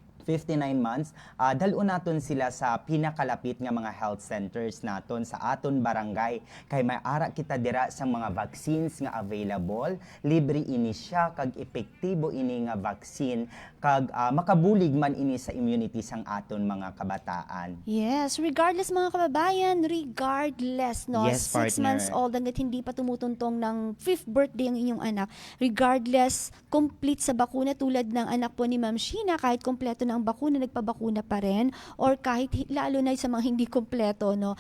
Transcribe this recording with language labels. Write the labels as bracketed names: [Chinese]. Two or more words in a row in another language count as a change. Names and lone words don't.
[Hiligaynon] 59 months, dalon naton sila sa pinakalapit nga mga [English] health centers [Hiligaynon] naton sa aton barangay. Kay may ara kita dira sa mga vaccines nga available, libre ini siya kag epektibo ini nga vaccine kag makabulig man ini sa immunity sang aton mga kabataan. [English] Yes, regardless [Filipino] mga kababayan, [English] regardless, no? Yes, 6 months partner. [Filipino] old hanggat hindi pa tumutuntong ng [English] 5th birthday [Filipino] ang inyong anak, regardless, complete sa bakuna tulad ng anak po ni Ma'am Sheena, kahit kompleto na ang bakuna, nagpabakuna pa rin, or kahit lalo na sa mga hindi kompleto, no?